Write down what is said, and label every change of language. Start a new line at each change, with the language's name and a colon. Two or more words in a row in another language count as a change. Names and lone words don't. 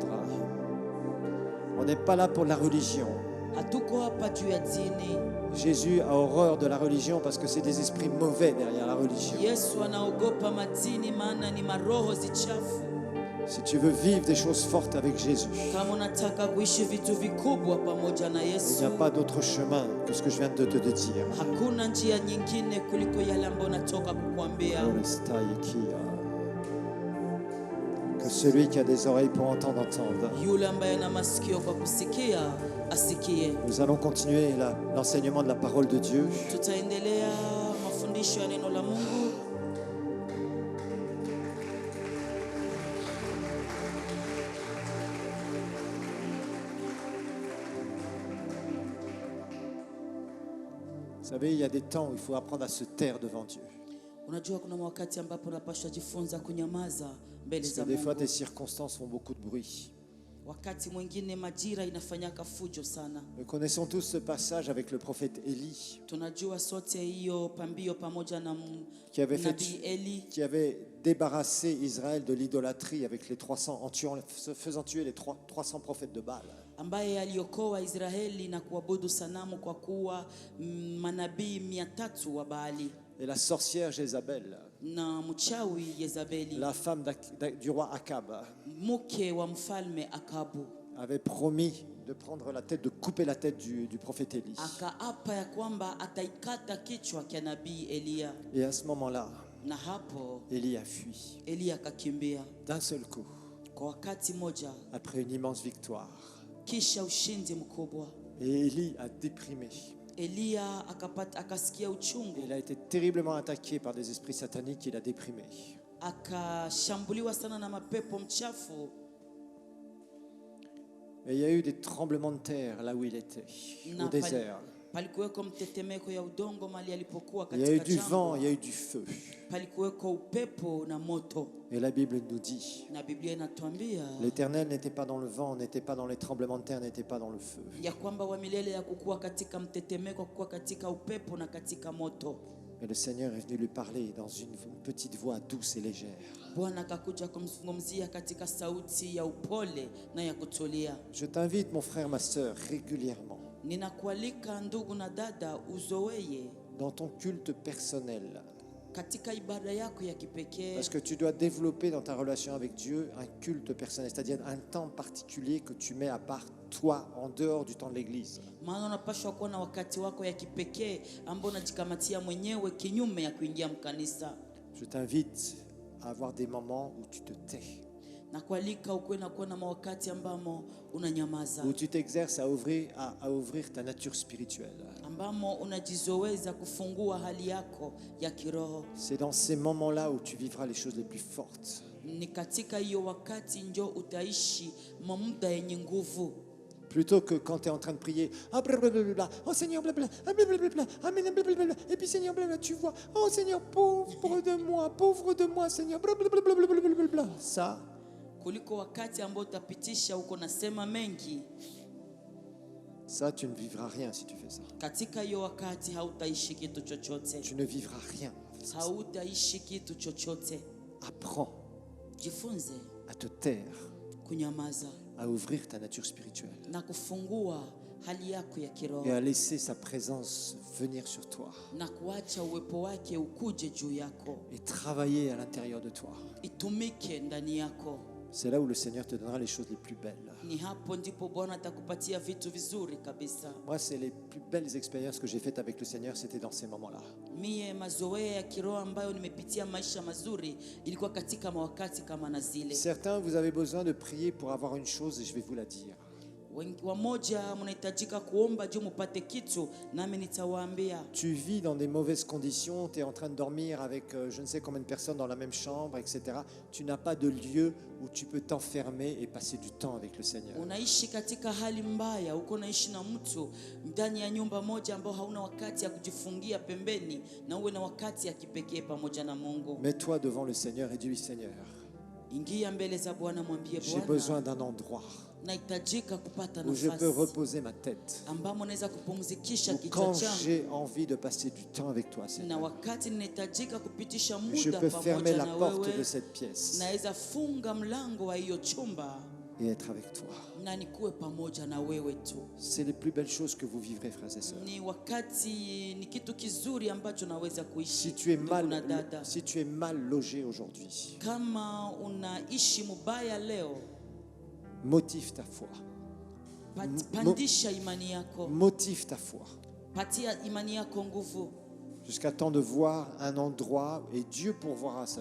French: On n'est pas là pour la religion. Jésus a horreur de la religion parce que c'est des esprits mauvais derrière la religion. Si tu veux vivre des choses fortes avec Jésus,
Swahili: Kama unataka kuishi vitu vikubwa pamoja na
French: il
Swahili: Yesu,
French: n'y a pas d'autre chemin que ce que je viens de te dire.
Swahili: hakuna njia nyingine kuliko yale ambayo natoka kukuambia.
French: Que celui qui a des oreilles pour entendre, entende.
Swahili: Yule ambaye ana masikio kwa kusikia asikie.
French: Nous allons continuer l'enseignement de la parole de Dieu.
Swahili: Tutaendelea mafundisho ya neno la Mungu.
French: Vous savez, il y a des temps où il faut apprendre à se taire devant Dieu.
Swahili: Unajua kuna wakati ambapo unapaswa jifunza kunyamaza mbele
French: Parce
Swahili: za
French: que des fois,
Swahili: Mungu.
French: tes circonstances font beaucoup de bruit.
Swahili: Wakati mwingine majira inafanyaka fujo sana.
French: Nous connaissons tous ce passage avec le prophète Élie
Swahili: Tunajua sote hiyo pambio pamoja na
French: qui avait,
Swahili: nabii Eli
French: qui avait débarrassé Israël de l'idolâtrie avec les 300, faisant tuer les 300 prophètes de Baal.
Swahili: ambaye aliokoa Israeli na kuabudu sanamu kwa kuwa manabii 300 wa Baali.
French: Et la sorcière Jézabel,
Swahili: Na mchawi Yezabeli,
French: la femme du roi Akab,
Swahili: mke wa mfalme Akabu,
French: avait promis de prendre la tête, de couper la tête du prophète Élie.
Swahili: akaapa ya kwamba ataikata kichwa cha nabii Elia.
French: Et à ce moment-là,
Swahili: Na hapo
French: Élie a fui
Swahili: Elia akakimbia
French: d'un seul coup,
Swahili: kwa wakati moja,
French: après une immense victoire.
Swahili: kisha ushindi mkubwa.
French: Et Élie a déprimé.
Swahili: Elia akasikia uchungu,
French: Il a été terriblement attaqué par des esprits sataniques, il a déprimé.
Swahili: akashambuliwa sana na mapepo mchafu.
French: Et il y a eu des tremblements de terre là où il était, au désert.
Swahili: Palikuweko mtetemeko ya udongo mali alipokuwa
French: Il y a eu
Swahili: katika
French: du vent, il y a
Swahili: jangwa.
French: eu du feu.
Swahili: Palikuweko upepo na moto.
French: Et la Bible nous dit,
Swahili: Na Biblia inatuambia
French: l'Éternel n'était pas dans le vent, n'était pas dans les tremblements de terre, n'était pas dans le feu.
Swahili: ya kwamba wa milele ya kukua katika mtetemeko, kukua katika upepo na katika moto.
French: Mais le Seigneur est venu lui parler dans une petite voix douce et légère.
Swahili: Bwana akakuja kumzungumzia katika sauti ya upole na ya kutulia.
French: Je t'invite, mon frère, ma sœur, régulièrement,
Swahili: Ninakualika ndugu na dada, uzoeye
French: dans ton culte personnel.
Swahili: katika ibada yako ya kipekee,
French: Parce que tu dois développer dans ta relation avec Dieu un culte personnel, c'est-à-dire un temps particulier que tu mets à part toi, en dehors du temps de l'église.
Swahili: maana unapaswa kuwa na wakati wako ya kipekee ambao unajikamatia mwenyewe kinyume ya kuingia mkanisa.
French: Je t'invite à avoir des moments où tu te tais,
Swahili: Na kualika ukuwe na kuwa na mawakati ambamo unanyamaza,
French: où tu t'exerces à ouvrir ta nature spirituelle.
Swahili: ambamo unajizoweza kufungua hali yako ya kiroho.
French: C'est dans ces moments-là où tu vivras les choses les plus fortes.
Swahili: Ni katika hiyo wakati njo utaishi muda yenye nguvu,
French: Plutôt que quand tu es en train de prier, ah, blablabla, oh Seigneur, blablabla, ah, blablabla, amen, blablabla, et puis Seigneur, blablabla, tu vois, oh Seigneur, pauvre de moi, Seigneur, blablabla. Ça,
Swahili: kuliko wakati ambao utapitisha uko nasema mengi.
French: tu ne vivras rien si tu fais ça.
Swahili: Katika hiyo wakati hautaishi kitu chochote,
French: Tu ne vivras rien.
Swahili: hautaishi kitu chochote.
French: Apprends
Swahili: Jifunze
French: à te taire,
Swahili: kunyamaza
French: à ouvrir ta nature spirituelle
Swahili: na kufungua hali yako ya kiroho
French: et à laisser sa présence venir sur toi
Swahili: na kuacha uwepo wake ukuje juu yako,
French: et travailler à l'intérieur de toi.
Swahili: itumike ndani yako.
French: C'est là où le Seigneur te donnera les choses les plus belles.
Swahili: Ni hapo ndipo Bwana atakupatia vitu vizuri kabisa.
French: Moi, c'est les plus belles expériences que j'ai faites avec le Seigneur, c'était dans ces moments-là.
Swahili: Mie mazoea ya kiroho ambayo nimepitia maisha mazuri ilikuwa katika mawakati kama na zile.
French: Certains, vous avez besoin de prier pour avoir une chose et je vais vous la dire.
Swahili: Wamoja mnahitajika kuomba juu mupate kitu, nami nitawaambia.
French: Tu vis dans des mauvaises conditions, tu es en train de dormir avec je ne sais combien de personnes dans la même chambre, etc. Tu n'as pas de lieu où tu peux t'enfermer et passer du temps avec le Seigneur.
Swahili: Unaishi katika hali mbaya, uko naishi na mtu ndani ya nyumba moja ambao hauna wakati ya kujifungia pembeni na uwe na wakati ya kipekee pamoja na Mungu.
French: Mets-toi devant le Seigneur et dis-lui, Seigneur,
Swahili: Ingia mbele za Bwana, mwambie
French: j'ai besoin
Swahili: Bwana,
French: d'un endroit
Swahili: nahitajika kupata
French: où je peux
Swahili: nafasi
French: reposer ma tête.
Swahili: ambamo naweza kupumzikisha
French: Ou
Swahili: kichwa
French: quand
Swahili: changu,
French: j'ai envie de passer du temps avec toi,
Swahili: na
French: Seigneur,
Swahili: wakati ninahitajika kupitisha
French: je
Swahili: muda
French: peux fermer
Swahili: pamoja
French: la
Swahili: na
French: porte
Swahili: wewe,
French: de cette pièce
Swahili: naweza funga mlango wa hiyo chumba
French: et être avec toi.
Swahili: na nikuwe pamoja na wewe tu.
French: C'est les plus belles choses que vous vivrez, frères et sœurs.
Swahili: Ni kitu kizuri ambacho naweza kuishi.
French: Si tu es mal logé aujourd'hui,
Swahili: Kama unaishi mubaya leo,
French: motive ta foi.
Swahili: pandisha imani yako.
French: Motive ta foi.
Swahili: Patia imani yako nguvu.
French: Jusqu'à temps de voir un endroit, et Dieu pourvoira ça.